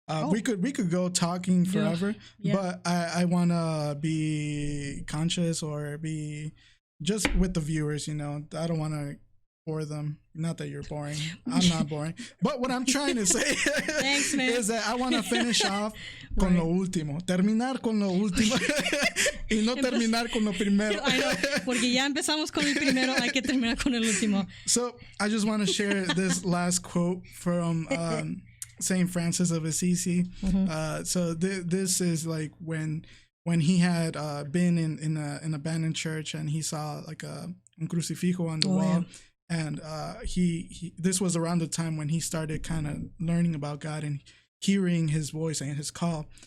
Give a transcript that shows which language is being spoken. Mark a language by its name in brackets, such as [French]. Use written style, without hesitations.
[English] We could go talking forever, but I want to be conscious or be just with the viewers, I don't want to bore them. Not that you're boring. I'm not boring. But what I'm trying to say Thanks, man. is that I want to finish off [Spanish] con lo último. Terminar con lo último y no terminar con lo primero. [English] I know, [Spanish] porque ya empezamos con el primero, hay que terminar con el último. [English] So I just want to share this last quote from Saint Francis of Assisi. So this is like when he had been in an abandoned church, and he saw like [Spanish] un crucifijo [English] on the wall. Yeah. And he this was around the time when he started kind of learning about God and hearing his voice and his call.